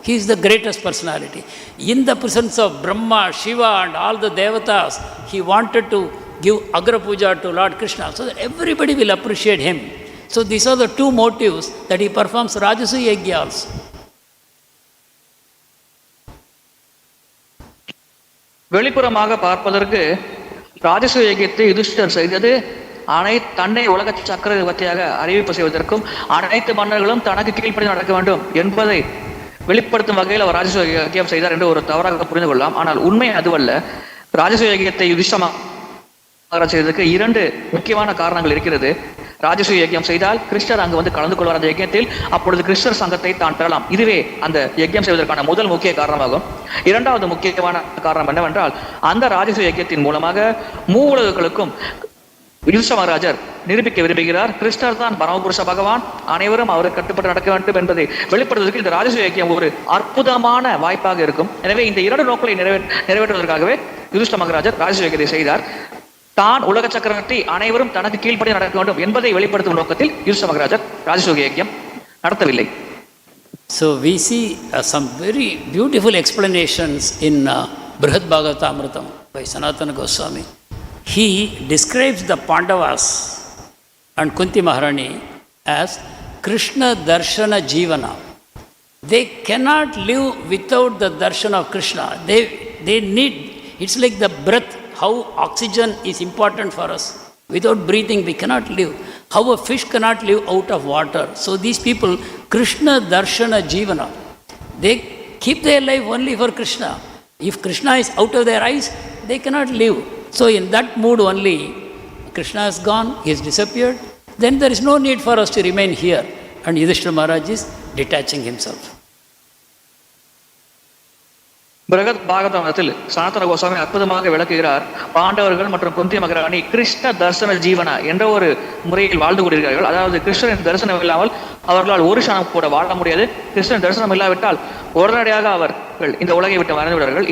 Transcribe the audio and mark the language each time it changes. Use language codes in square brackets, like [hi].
[en] he is the greatest personality. In the presence of Brahma, Shiva and all the devatas, he wanted to give Agra Puja to Lord Krishna so that everybody will appreciate him. So these are the two motives that he performs Rajasuya Yajna also. [ta] வெளிப்புறமாக பார்ப்பதற்கு ராஜசூய யஜ்ஞத்தை யுதிஷ்டர் செய்தது தன்னை உலக சக்கரவர்த்தியாக அறிவிப்பு செய்வதற்கும் அனைத்து மன்னர்களும் தனக்கு கீழ்ப்படி நடக்க வேண்டும் என்பதை வெளிப்படுத்தும் வகையில் அவர் ராஜசூய யஜ்ஞம் செய்தார் என்று ஒரு தவறாக புரிந்து கொள்ளலாம். ஆனால் உண்மை அதுவல்ல. ராஜசூய யஜ்ஞத்தை யுதிஷ்டர் செய்வதற்கு 2 முக்கியமான காரணங்கள் இருக்கிறது. ராஜசூய யஜ்ஞம் செய்தால் கிருஷ்ணர் அங்கு வந்து கலந்து கொள்வார் அந்த யஜ்ஞத்தில். அப்பொழுது கிருஷ்ணர் சங்கத்தை தான் பெறலாம். இதுவே அந்த யஜ்ஞம் செய்வதற்கான முதல் முக்கிய காரணமாகும். 2வது முக்கியமான காரணம் என்னவென்றால், அந்த ராஜசூய யஜ்ஞத்தின் மூலமாக மூவுலகுகளுக்கும் யுதிஷ்டிர மகாராஜர் நிரூபிக்க விரும்புகிறார், கிருஷ்ணர் தான் பரமபுருஷ பகவான், அனைவரும் அவருக்கு கட்டுப்பட்டு நடக்க வேண்டும் என்பதை வெளிப்படுத்துவதற்கு இந்த ராஜசூய யஜ்ஞம் ஒரு அற்புதமான வாய்ப்பாக இருக்கும். எனவே இந்த 2 நோக்களை நிறைவேற்றுவதற்காகவே யுதிஷ்டிர மகாராஜர் ராஜசூய யஜ்ஞத்தை செய்தார். தான் உலக சக்கரவர்த்தி, அனைவரும் தனக்கு கீழ்ப்படி நடக்க வேண்டும் என்பதை வெளிப்படுத்தும் நோக்கத்தில் யுதிஷ்டிர மகாராஜர் ராஜசூய யஜ்ஞம் நடத்தவில்லை. [en] So we see some very beautiful explanations in Brihad Bhagavatamritam by Sanatana Goswami. He describes the Pandavas and Kunti Maharani as Krishna Darshana Jivana. They cannot live without the darshan of Krishna. They need, it's like the breath, how oxygen is important for us. Without breathing we cannot live. How a fish cannot live out of water. So these people, Krishna Darshana Jivana, they keep their life only for Krishna. If Krishna is out of their eyes, they cannot live. So in that mood only, Krishna is gone, he has disappeared, then there is no need for us to remain here. And Yudhishthira Maharaj is detaching himself. [ta] பிரகத் பாகவதத்தில் சனாதன கோஸ்வாமி அற்புதமாக விளக்குகிறார். பாண்டவர்கள் மற்றும் குந்தி மகாராணி கிருஷ்ண தர்சன ஜீவனா என்ற ஒரு முறையில் வாழ்ந்து கொண்டிருக்கிறார்கள். அதாவது கிருஷ்ணரின் தரிசனம் இல்லாமல் அவர்களால் ஒரு க்ஷணம் கூட வாழ முடியாது. கிருஷ்ணன் தரிசனம் இல்லாவிட்டால் உடனடியாக அவர்கள் இந்த உலகை விட்டு மறைந்து விடுவார்கள்.